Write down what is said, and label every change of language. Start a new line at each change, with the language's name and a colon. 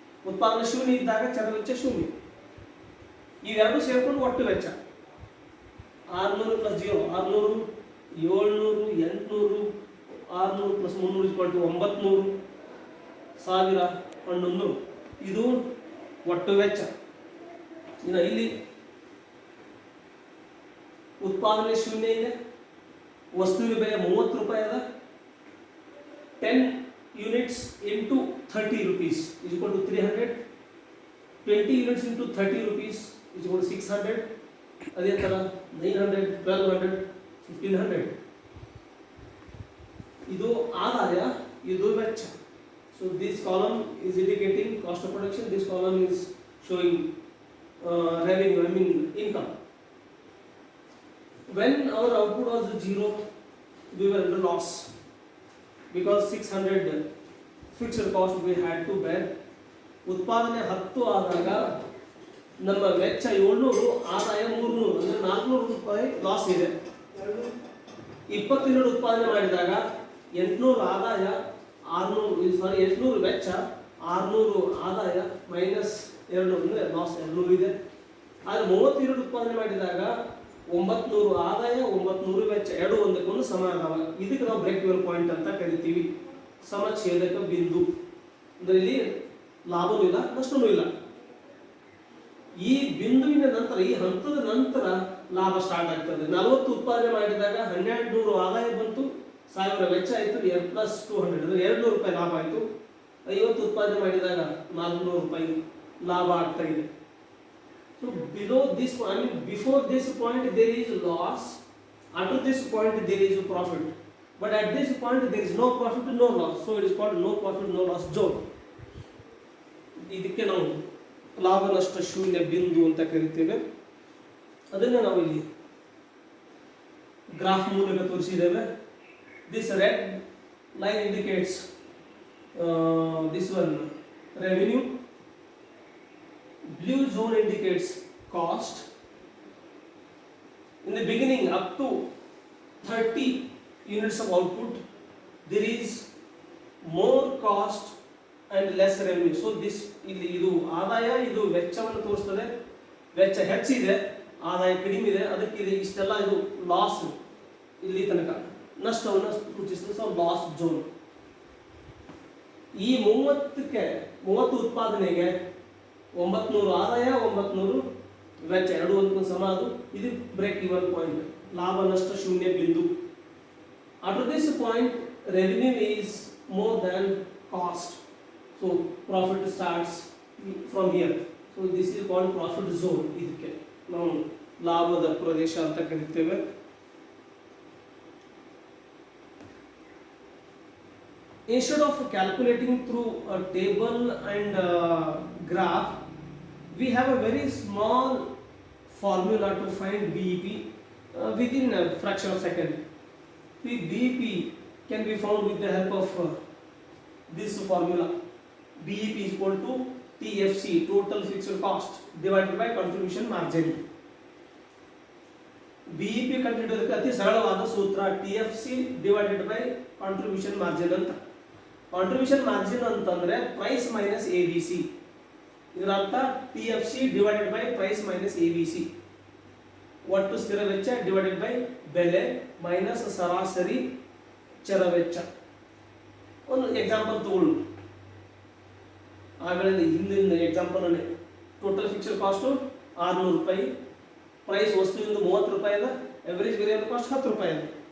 Kannada: ಉತ್ಪಾದನೆ ಶೂನ್ಯ ಇದ್ದಾಗ ಚರ ವೆಚ್ಚ ಶೂನ್ಯ. ಇವೆರಡು ಸೇರ್ಕೊಂಡು ಒಟ್ಟು ವೆಚ್ಚ 600 ಪ್ಲಸ್ 0 600, 700, 800, 600 ಪ್ಲಸ್ 300 900, 1000, 1100. ಇದು ಒಟ್ಟು ವೆಚ್ಚ. ಇನ್ನು ಇಲ್ಲಿ ಉತ್ಪಾದನೆ ಶೂನ್ಯ ಇದೆ, ವಸ್ತುವಿನ ಬೆಲೆ 30 ರೂಪಾಯಿ ಅದ.
English: 10 units into 30 rupees is equal to 300. 20 units into 30 rupees is equal to 600.
Kannada: ಅದೇ ಥರ
English: 900, 1200, 1500.
Kannada: ಇದು ಆದಾಯ, ಇದು ವೆಚ್ಚ.
English: So this column is indicating cost of production, this column is showing revenue, I mean income. when our output was 0, we were in loss because 600 fixed cost we had to bear.
Kannada: ಉತ್ಪಾದನೆ 10 ಆದಾಗ ನಮ್ಮ ವೆಚ್ಚ 700, ಆದಾಯ 300, ಅಂದರೆ 400 ರೂಪಾಯಿ loss ಇದೆ. 20 unit ಉತ್ಪಾದನೆ ಮಾಡಿದಾಗ 800 ಆದಾಯ 800 ವೆಚ್ಚ 600 ಆದಾಯ ಮೈನಸ್ 200 ಅಂದರೆ ಲಾಸ್ 200 ಇದೆ. ಆದರೆ 30 ಯೂನಿಟ್ ಉತ್ಪಾದನೆ ಮಾಡಿದಾಗ 900 ಆದಾಯ 900 ವೆಚ್ಚ ಎರಡು ಒಂದಕ್ಕೊಂದು ಸಮ ಅದಾವ. ಇದಕ್ಕೆ ನಾವು ಬ್ರೇಕ್ ಇವನ್ ಪಾಯಿಂಟ್ ಅಂತ ಕರಿತೀವಿ, ಸಮಛೇದಕ ಬಿಂದು. ಅಂದರೆ ಇಲ್ಲಿ ಲಾಭವೂ ಇಲ್ಲ ನಷ್ಟವೂ ಇಲ್ಲ. ಈ ಬಿಂದುವಿನ ನಂತರ, ಈ ಹಂತದ ನಂತರ ಲಾಭ ಸ್ಟಾರ್ಟ್ ಆಗ್ತದೆ. 40 ಉತ್ಪಾದನೆ ಮಾಡಿದಾಗ 1200 ಆದಾಯ ಬಂತು, 1000 ವೆಚ್ಚ ಆಯಿತು, ಪ್ಲಸ್ 200 ಅಂದರೆ 200 ರೂಪಾಯಿ ಲಾಭ ಆಯಿತು. 50 ಉತ್ಪಾದನೆ ಮಾಡಿದಾಗ 400 ರೂಪಾಯಿ ಲಾಭ ಆಗ್ತಾ ಇದೆ.
English: So below this point, I mean before this point there is loss, after this point there is a profit, but at this point there is no profit, no loss, so it is called no profit no loss zone.
Kannada: ಇದಕ್ಕೆ ನಾವು ಲಾಭ ನಷ್ಟ ಶೂನ್ಯ ಬಿಂದು ಅಂತ ಕರಿತೇವೆ. ಅದನ್ನು ನಾವು ಇಲ್ಲಿ ಗ್ರಾಫ್ ಮೂಲಕ ತೋರಿಸಿದ್ದೇವೆ.
English: This red line indicates this one revenue, blue zone indicates cost. In the beginning up to 30 units of output there is more cost and less revenue. So this
Kannada: ಇದು ಆದಾಯ, ಇದು ವೆಚ್ಚವನ್ನು ತೋರಿಸ್ತದೆ. ವೆಚ್ಚ ಹೆಚ್ಚಿದೆ, ಆದಾಯ ಕಡಿಮೆ ಇದೆ, ಅದಕ್ಕೆ ಇಷ್ಟೆಲ್ಲ ಇದು ಲಾಸ್ ಇಲ್ಲಿ ತನಕ ನಷ್ಟವನ್ನು ಸೂಚಿಸ್ತದೆ.
English: So loss zone.
Kannada: ಈ 30 ಉತ್ಪಾದನೆಗೆ 900 ಆದಾಯ 900 ವೆಚ್ಚ ಎರಡು ಒಂದು ಸಮ, ಅದು ಇದು ಬ್ರೇಕ್ ಇವನ್ ಪಾಯಿಂಟ್, ಲಾಭ ನಷ್ಟ ಶೂನ್ಯ ಬಿಂದು.
English: After this point revenue is more than cost, so profit starts from here. So this is called profit zone.
Kannada: ಇದಕ್ಕೆ ನಾವು ಲಾಭದ ಪ್ರದೇಶ ಅಂತ ಕರೀತೇವೆ.
English: Instead of calculating through a table and graph, we have a very small formula to find BEP within a fraction of a second. The BEP can be found with the help of this formula. BEP is equal to TFC, total fixed cost, divided by contribution margin.
Kannada: BEP ಕಂಡುಹಿಡಿಯೋದಕ್ಕೆ ಅತಿ ಸರಳವಾದ ಸೂತ್ರ
English: TFC divided by contribution margin
Kannada: ಅಂತ. Contribution margin ಅಂತಂದ್ರೆ price minus ABC. ಇದರ ಅರ್ಥ TFC
English: Divided by price minus ABC.
Kannada: ಒಟ್ಟು ಸ್ಥಿರ ವೆಚ್ಚ ಡಿವೈಡೆಡ್ ಬೈ ಬೆಲೆ ಮೈನಸ್ ಸರಾಸರಿ ಚರ ವೆಚ್ಚ. ಒಂದು ಎಕ್ಸಾಂಪಲ್ ತಗೊಳ್ಳು. ಆಮೇಲೆ ಹಿಂದಿನ ಎಕ್ಸಾಂಪಲ್ ಅಲ್ಲಿ ಟೋಟಲ್ ಫಿಕ್ಸ್ಡ್ ಕಾಸ್ಟ್ 600 ರೂಪಾಯಿ, ಪ್ರೈಸ್ ವಸ್ತುವಿಂದ 30 ರೂಪಾಯಿ ಅದ, ಎವರೇಜ್ ವೇರಿಯಬಲ್ ಕಾಸ್ಟ್ 10 ರೂಪಾಯಿ ಅದ.